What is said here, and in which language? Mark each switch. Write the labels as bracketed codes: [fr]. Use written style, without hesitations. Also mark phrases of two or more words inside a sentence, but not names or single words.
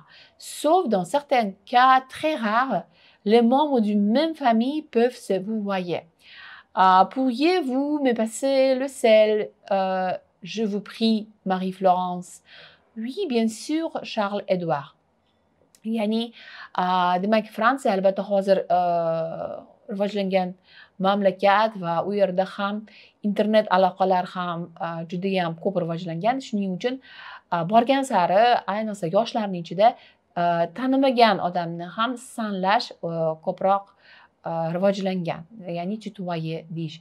[fr] Sauf dans certains cas très rares, les membres d'une même famille peuvent se vous voir. Pourriez-vous me passer le sel, je vous prie, Marie-Florence? Oui, bien sûr, Charles-Edouard. [uz] Yani demak Fransiya albatta hozir rivojlangan mamlakat va u yerda ham internet aloqalar ham juda ham ko'p rivojlangan. Shuning uchun borgan sari ayniqsa yoshlarning ichida tanimagan odamni ham sanlash ko'proq rivojlangan, ya'ni tutoyer deyish.